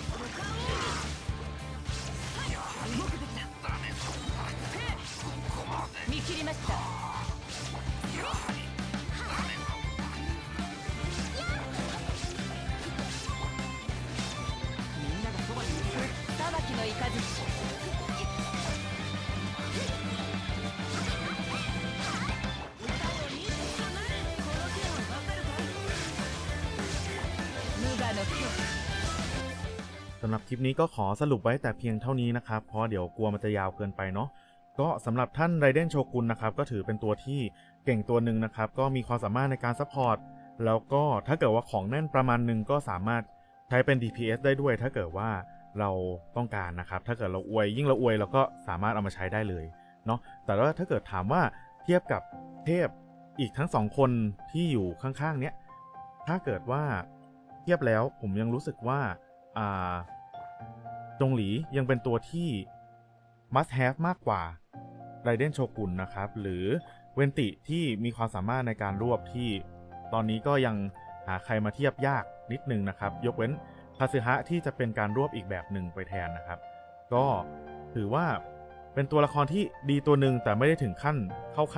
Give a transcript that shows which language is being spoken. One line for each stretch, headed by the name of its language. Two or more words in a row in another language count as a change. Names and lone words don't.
Japanese: 動くべきだ見切りましたみんながそばにいる裁きの雷無我の境
Thai: สำหรับคลิปนี้ก็ขอสรุปไว้แต่เพียงเท่านี้นะครับเพราะเดี๋ยวกลัวมันจะยาวเกินไปเนาะก็สำหรับท่านไรเดนโชกุนนะครับก็ถื อเป็นตัวที่เก่งตัวหนึ่งนะครับก็มีความสามารถในการซัพพอร์ตแล้วก็ถ้าเกิดว่าของแน่นประมาณหนึ่งก็สามารถใช้เป็น DPS ได้ด้วยถ้าเกิดว่าเราต้องการนะครับถ้าเกิดเราอวยยิ่งเราอวยเราก็สามารถเอามาใช้ได้เลยเนาะแต่ว่าถ้าเกิดถามว่าเทียบกับเทพอีกทั้ง2คนที่อยู่ข้างๆเนี้ยถ้าเกิดว่าเทียบแล้วผมยังรู้สึกว่า จงหลียังเป็นตัวที่
English: must have
Thai: มากกว่าไรเดนโชกุนนะครับหรือเวนติที่มีความสามารถในการรวบที่ตอนนี้ก็ยังหาใครมาเทียบยากนิดนึง นะครับยกเว้นคาซึฮะที่จะเป็นการรวบอีกแบบหนึ่งไปแทนนะครับก็ถือว่าเป็นตัวละครที่ดีตัวหนึ่งแต่ไม่ได้ถึงขั้นเข้า